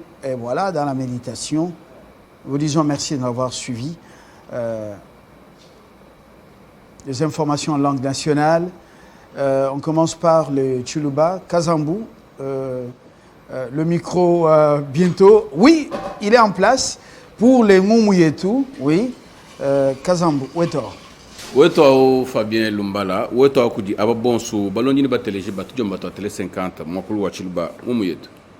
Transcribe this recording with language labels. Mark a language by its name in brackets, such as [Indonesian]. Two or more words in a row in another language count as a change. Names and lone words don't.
[French] Et voilà, dans la méditation. Nous vous disons merci de nous avoir suivis. Les informations en langue nationale. On commence par le Tchuluba, Kazambou. Le micro bientôt. Oui, il est en place. Pour les Moumouyetou, oui. Kazambou, Weto. Weto Fabien Lumbala, Weto Koudi, Ababonso, Balonini Batelege, Batujom Bato, Télé 50, Mokulu Wachiluba, Moumouyetou.